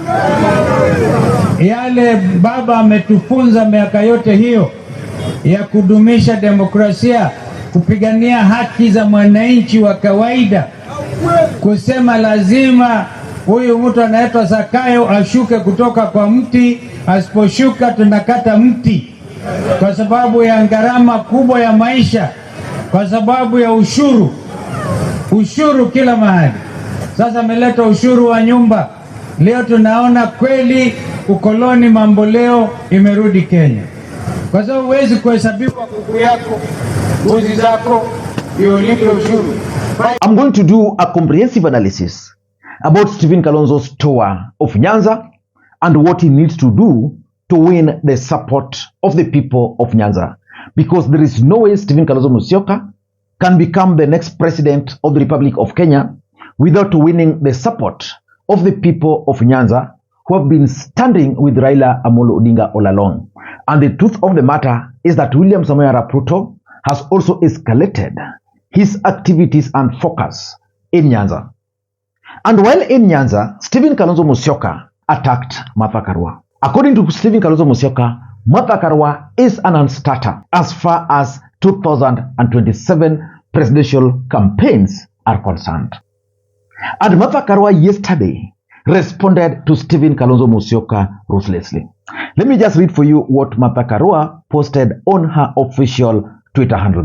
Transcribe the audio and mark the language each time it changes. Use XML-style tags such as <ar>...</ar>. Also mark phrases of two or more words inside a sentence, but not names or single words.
<sw>Yale baba ametufunza miaka yote hiyo ya kudumisha demokrasia, kupigania haki za mwananchi wa kawaida, kusema lazima huyu mtu anaitwa Zakayo ashuke kutoka kwa mti, asiposhuka tunakata mti, kwa sababu ya gharama kubwa ya maisha, kwa sababu ya ushuru kila mahali. Sasa ameleta ushuru wa nyumba. Leo tunaona kweli ukoloni mambo leo imerudi Kenya, kwa sababu huwezi kuhesabiwa kuku yako, mbuzi zako ndio ulipe ushuru.</sw> <en>I'm going to do a comprehensive analysis about Stephen Kalonzo's tour of Nyanza and what he needs to do to win the support of the people of Nyanza, because there is no way Stephen Kalonzo Musyoka can become the next president of the Republic of Kenya without winning the support of the people of Nyanza, who have been standing with Raila Odinga all along. And the truth of the matter is that William Samoei Arap Ruto has also escalated his activities and focus in Nyanza. And while in Nyanza, Stephen Kalonzo Musyoka attacked Martha Karua. According to Stephen Kalonzo Musyoka, Martha Karua is an unstarter as far as 2027 presidential campaigns are concerned. And Martha Karua yesterday responded to Stephen Kalonzo Musyoka ruthlessly. Let me just read for you what Martha Karua posted on her official Twitter handle.</en>